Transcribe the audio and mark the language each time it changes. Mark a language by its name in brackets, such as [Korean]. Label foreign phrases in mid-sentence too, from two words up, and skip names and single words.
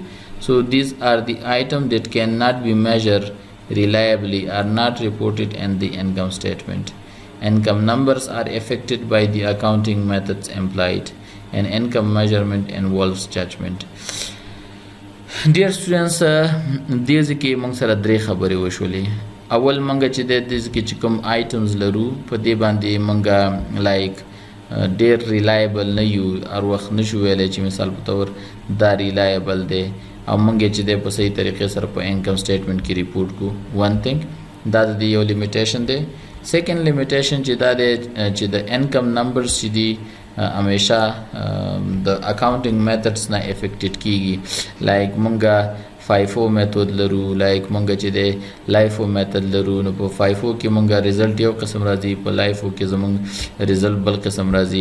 [English] So these are the items that cannot be measured reliably, are not reported in the income statement. Income numbers are affected by the accounting methods employed, and income measurement involves judgment. Dear students, these [Pashto] کې موږ سره درې خبرې وشولې. اول موږ چې د دې کې کوم items لرو په دې باندې موږ like ډېر reliable نه یو، هر وخت نشو ویلی چې مثال په تور دا reliable دی او موږ چې د په صحیح طریقې سره په [English] income statement [Pashto] کې report کو. [English] one thing [Pashto] دا د یو limitation دی. [English] second limitation [Pashto] چې دا دی چې د [English] income numbers [Pashto] چې دي همیشه د [English] accounting methods [Pashto] نه افیکټډ کیږي. لایک مونږه FIFO میتھډ لرو، لایک مونږ چې د LIFO میتھډ لرو، نو په FIFO کې مونږه ریزلټ یو قسم راځي، په LIFO کې زمونږ ریزلټ بل قسم راځي.